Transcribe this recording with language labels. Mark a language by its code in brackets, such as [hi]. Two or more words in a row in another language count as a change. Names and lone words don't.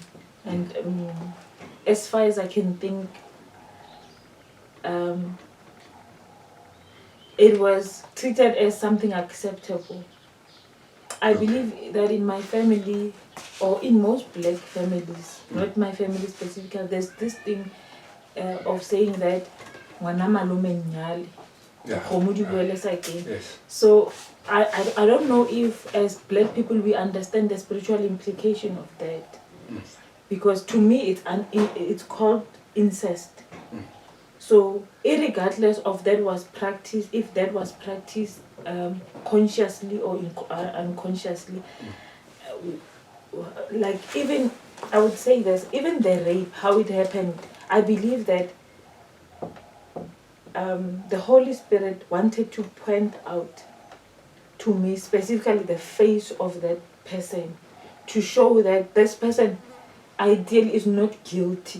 [en] And as far as I can think, it was treated as something acceptable. [nso] I believe that in my family, or in most black families, not my family specifically, there's this thing of saying that ngwana malome nyale, kgomo di boelesa again. [en] Yes. So I don't know if as black people we understand the spiritual implication of that, because to me it's called incest. So irregardless of that was practiced, if that was practiced consciously or unconsciously, like even I would say this, even the rape, how it happened, I believe that the Holy Spirit wanted to point out to me specifically the face of that person, to show that this person ideally is not guilty.